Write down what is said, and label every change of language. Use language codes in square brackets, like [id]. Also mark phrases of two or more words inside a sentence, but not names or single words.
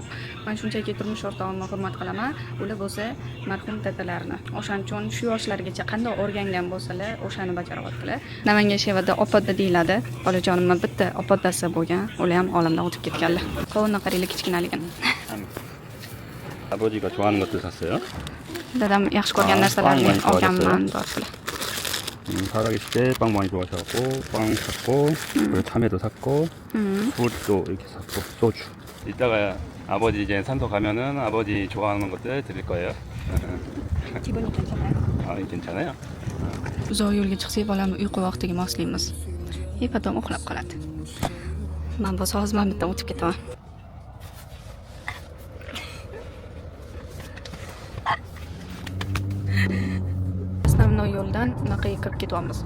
[uz] Men shunchaki turmush o'rtog'imni hurmat qilaman. Ular bo'lsa marhum dadalarini. O'shaning uchun shu yoshlargacha qanday o'rgangan bo'lsalar, o'shani bajaryaptilar. Namangan Shevada opodda deyiladi. Bolajonimni bitta opoddasi bo'lgan. Ular ham olamdan o'tib ketganlar. Qovunni qaranglar kichkinaligini. [ko] 아버지가 좋아하는 것들 샀어요? [uz] Dadam yaxshi ko'rgan narsalarni olganman, dorlar. [ko] 살아계실 때 빵 많이 좋아하셔갖고 빵 샀고 그리고 참외도 샀고 굴도 이렇게 샀고 소주. 이따가 아버지 이제 산소 가면은 아버지 좋아하는 것들 드릴 거예요. 기분이 괜찮아요? 아, 괜찮아요? [uz] Uzoq yo'lga chiqsak, bolamni uyqu vaqtiga moslaymiz. Potom uxlab qoladi. Men bo'lsa hozir bitta o'tib ketaman. Основной yo'ldan naqaga kirib ketyapmiz.